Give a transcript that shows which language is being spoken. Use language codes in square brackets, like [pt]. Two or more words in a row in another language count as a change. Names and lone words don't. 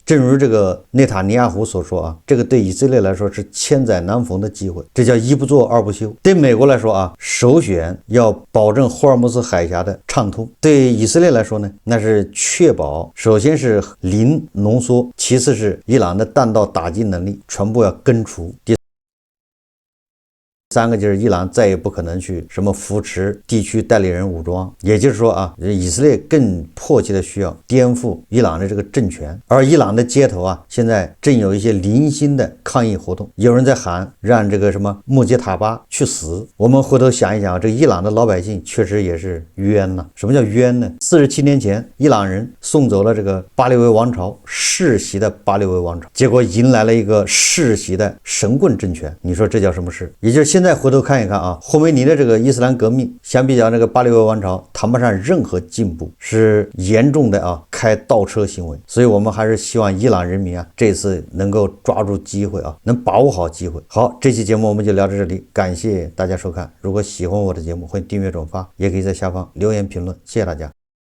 [zh] 正如這個內塔尼亞胡所說啊，這個對以色列來說是千載難逢的機會，這叫一不做二不休。對美國來說啊，首選要保證霍爾木斯海峽的暢通；對以色列來說呢，那是確保首先是零濃縮，其次是伊朗的彈道打擊能力全部要根除。 3個就是伊朗再也不可能去什么扶持地区代理人武装，也就是说啊，以色列更迫切的需要颠覆伊朗的这个政权。而伊朗的街头啊，现在正有一些零星的抗议活动，有人在喊让这个什么穆杰塔巴去死。我们回头想一想，这伊朗的老百姓确實也是冤吶。什麼叫冤呢？47年前，伊朗人送走了這個巴列維王朝世襲的巴列維王朝，結果迎來了一個世襲的神棍政權。你說這叫什麼事？也就是現在回頭看一看啊，霍梅尼的這個伊斯蘭革命相比較那個巴列維王朝談不上任何進步，是嚴重的啊開倒車行為。所以我們還是希望伊朗人民啊這次能夠抓住機會啊，能把握好機會。好，這期節目我們就聊到這裡，感謝大家收看。如果喜歡我的節目，歡迎訂閱轉發，也可以在下方留言評論。謝謝大家。